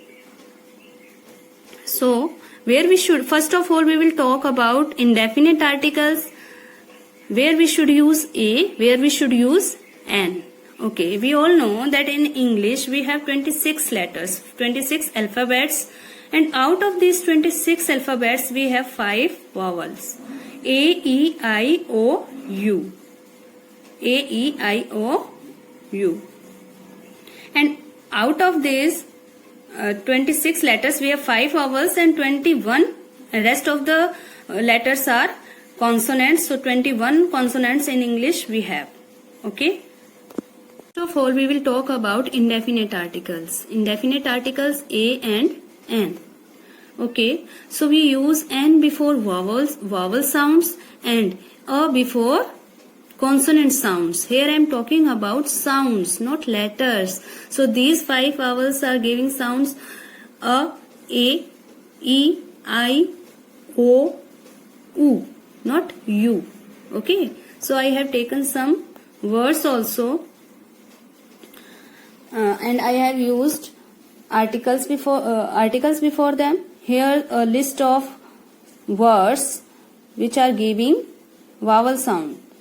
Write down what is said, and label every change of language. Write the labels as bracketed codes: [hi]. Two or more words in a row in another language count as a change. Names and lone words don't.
[en] So, first of all we will talk about indefinite articles, where we should use a, where we should use an. Okay, we all know that in English we have 26 letters, 26 alphabets, and out of these 26 alphabets we have 5 vowels. A, E, I, O, U. A, E, I, O, U. And out of these 26 letters we have 5 vowels and 21 rest of the letters are consonants. So 21 consonants in English we have. Okay. First of all, we will talk about indefinite articles. Indefinite articles a and an. Okay, so we use an before vowel sounds and a before consonant sounds. Here I am talking about sounds, not letters. So these 5 vowels are giving sounds a, e, I, o, u, not u. Okay, so I have taken some words also. And I have used articles before them. Here a list of words which are giving vowel sound.